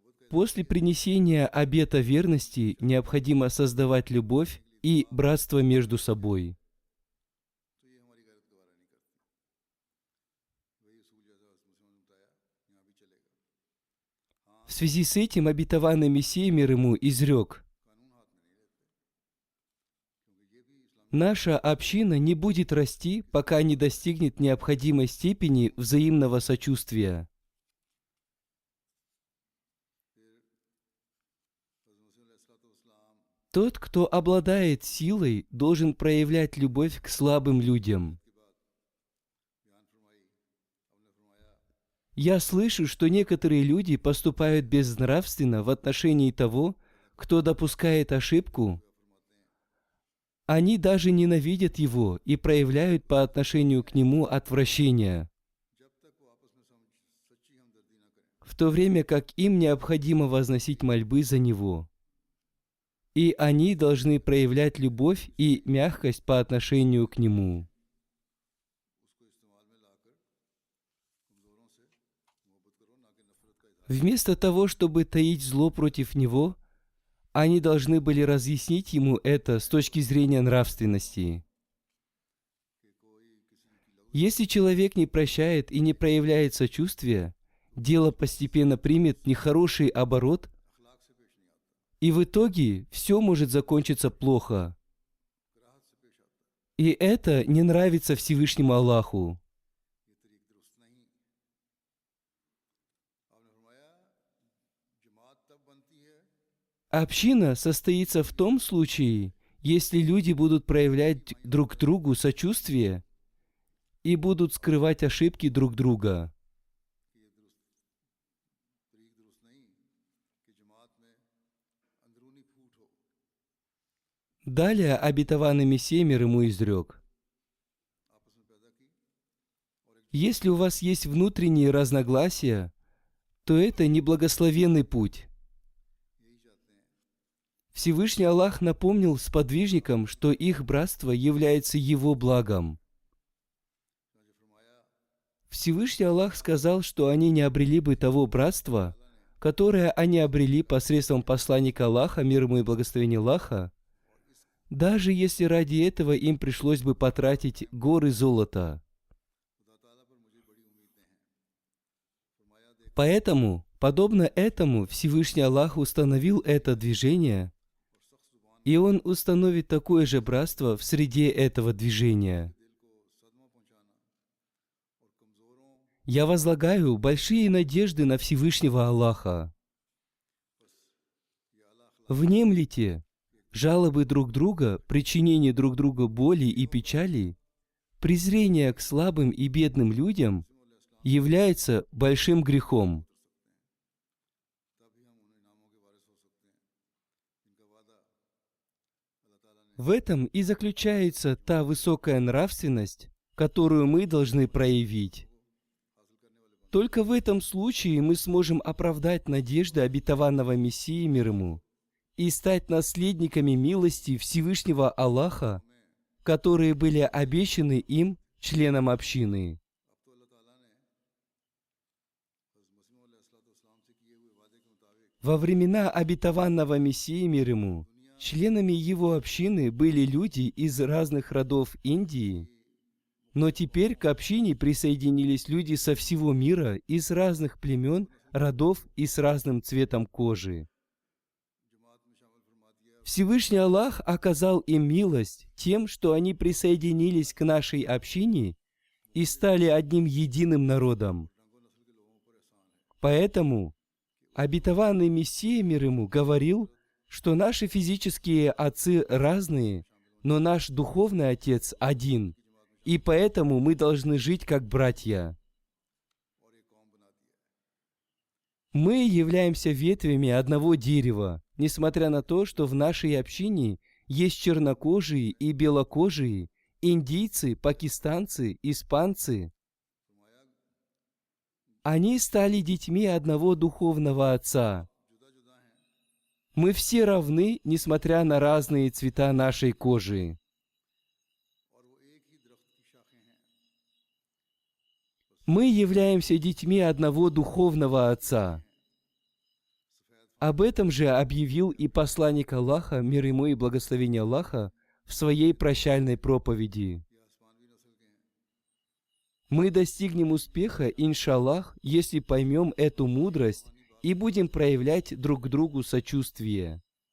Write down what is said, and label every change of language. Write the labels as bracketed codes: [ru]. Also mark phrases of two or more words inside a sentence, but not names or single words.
[ru] После принесения обета верности необходимо создавать любовь и братство между собой. [ur] تو یہ ہماری غیرت گوارا نہیں کرتی۔ وہی اصول جیسا مسلموں نے بتایا یہاں بھی چلے گا. [ru] В связи с этим обетованный Мессия мир ему изрек: [ur] قانون ہاتھ میں نہیں لیتے، کیونکہ یہ بھی اسلام [ru] «Наша община не будет расти, пока не достигнет необходимой степени взаимного сочувствия». Тот, кто обладает силой, должен проявлять любовь к слабым людям. [ur] کے بعد بیان فرمائی، آپ نے فرمایا [ru] Я слышу, что некоторые люди поступают безнравственно в отношении того, кто допускает ошибку. Они даже ненавидят его и проявляют по отношению к нему отвращение, [ur] جب تک وہ آپس میں سچی ہمدردی نہ کریں. [ru] в то время как им необходимо возносить мольбы за него. И они должны проявлять любовь и мягкость по отношению к нему. [ur] اس کو استعمال میں لا کر کمزوروں سے محبت کرو، نہ کہ نفرت کا اظہار. [ru] Вместо того, чтобы таить зло против него, они должны были разъяснить ему это с точки зрения нравственности. Если человек не прощает и не проявляет сочувствия, дело постепенно примет нехороший оборот, [ur] اخلاق سے پیش نہیں آتا, [ru] и в итоге все может закончиться плохо. [ur] کراہت سے پیش آتا ہے. [ru] И это не нравится Всевышнему Аллаху. [ur] یہ طریق درست نہیں. آپ نے فرمایا جماعت تب بنتی ہے [ru] Община состоится в том случае, если люди будут проявлять друг другу сочувствие и будут скрывать ошибки друг друга. [ur] کہ یہ طریق درست نہیں کہ جماعت میں اندرونی پھوٹ ہو. [ru] Далее обетованный Мессия мир ему изрек: [ur] آپس میں پیدا کی اور ایک [ru] «Если у вас есть внутренние разногласия, то это неблагословенный путь». [ur] یہی چاہتے ہیں [ru] Всевышний Аллах напомнил сподвижникам, что их братство является его благом. [ur] جو فرمایا [ru] Всевышний Аллах сказал, что они не обрели бы того братства, которое они обрели посредством посланника Аллаха, мир ему и благословения Аллаха, даже если ради этого им пришлось бы потратить горы золота. [ur] خدا تعالیٰ پر مجھے بڑی امیدیں ہیں. فرمایا دیکھ [ru] Поэтому, подобно этому, Всевышний Аллах установил это движение, [ur] اور سخت زبان [ru] и Он установит такое же братство в среде этого движения. [ur] دل کو صدمہ پہنچانا اور کمزوروں [ru] Я возлагаю большие надежды на Всевышнего Аллаха. [ur] یا اللہ اخلاق [ru] Внемлите, жалобы друг друга, причинение друг другу боли и печали, презрение к слабым и бедным людям является большим грехом. [ur] تبھی ہم ان انعاموں کے وارث ہو سکتے ہیں جن کا وعدہ اللہ تعالیٰ نے [ru] В этом и заключается та высокая нравственность, которую мы должны проявить. [ur] حاصل کرنے والے بندے [ru] Только в этом случае мы сможем оправдать надежды обетованного Мессии мир ему и стать наследниками милости Всевышнего Аллаха, которые были обещаны им, членам общины. [ur] اب تو اللہ تعالیٰ نے حضرت مسیح علیہ السلام سے کیے ہوئے وعدے کے مطابق [ru] Во времена обетованного Мессии мир ему, членами его общины были люди из разных родов Индии, но теперь к общине присоединились люди со всего мира, из разных племен, родов и с разным цветом кожи. [ur] جماعت میں شامل فرما دیا. [ru] Всевышний Аллах оказал им милость тем, что они присоединились к нашей общине и стали одним единым народом. [ur] رنگ و نسل کے لوگوں پر احسان ہے [ru] Поэтому обетованный Мессия мир ему говорил, что наши физические отцы разные, но наш духовный отец один, и поэтому мы должны жить как братья. [ur] اور ایک قوم بنا دیا ہے. [ru] Мы являемся ветвями одного дерева, несмотря на то, что в нашей общине есть чернокожие и белокожие, индийцы, пакистанцы, испанцы. Они стали детьми одного духовного отца. [ur] جدا جدا ہیں [ru] Мы все равны, несмотря на разные цвета нашей кожи. [ur] اور وہ ایک ہی درخت کی شاخیں ہیں. [ru] Мы являемся детьми одного духовного отца. [ur] सफ़ेद [ru] Об этом же объявил и посланник Аллаха, мир ему и благословение Аллаха, в своей прощальной проповеди. Мы достигнем успеха, иншаллах, если поймем эту мудрость и будем проявлять друг к другу сочувствие.